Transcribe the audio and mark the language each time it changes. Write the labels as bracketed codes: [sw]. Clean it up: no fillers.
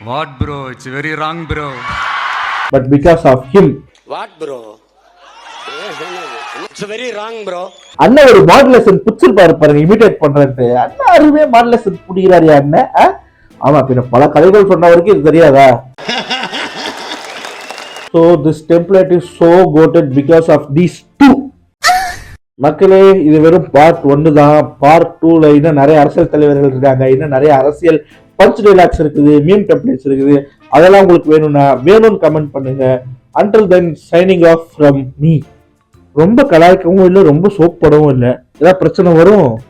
[en] What bro, it's very wrong bro. But because of him. What bro, it's very wrong bro. [ta] அண்ணன் ஒரு modulation புடிச்சிருப்பாரு பாருங்க, imitate பண்றது. அண்ணன் அருமையா மாடுலேஷன் புடிக்கிறாரு அண்ணன். ஆமா, பின்ன பல கதைகள் சொன்னவருக்கு இது தெரியாதா? [en] So this template is so goated because of these two. [ta] மக்களே, இது வெறும் பார்ட் 1 தான். பார்ட் 2ல இன்னும் நிறைய அரசியல் தலைவர்கள் இருக்காங்க, இன்னும் நிறைய அரசியல் பஞ்ச் டைலாக்ஸ் இருக்குது, மீம் டெம்ப்ளேட்ஸ் இருக்குது. அதெல்லாம் உங்களுக்கு வேணும்னு கமெண்ட் பண்ணுங்க. [en] Until then signing off from me. [ta] ரொம்ப கலாய்க்கவும் இல்லை, ரொம்ப சோப் போடவும் இல்லை. ஏதாவது பிரச்சனை வரும்,